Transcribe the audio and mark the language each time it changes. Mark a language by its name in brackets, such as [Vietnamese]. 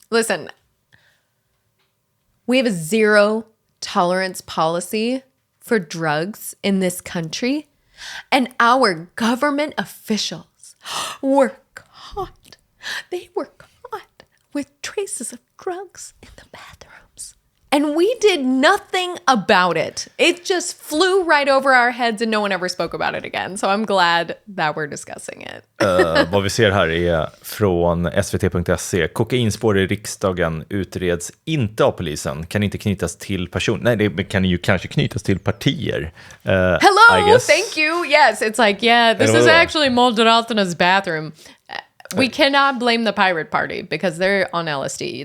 [English] Listen, we have a zero tolerance policy for drugs in this country, and our government officials were caught. They were caught with traces of drugs in the bathrooms. And we did nothing about it. It just flew right over our heads and no one ever spoke about it again. So I'm glad that we're discussing it. [Swedish] Vad vi ser här är från svt.se. Kokainspår i riksdagen utreds inte av polisen. Kan inte knytas till person. Nej, det kan ju kanske knytas till partier. [English] Hello, thank you. Yes, it's like, yeah, this is actually Moderaternas bathroom. We cannot blame the Pirate Party because they're on LSD.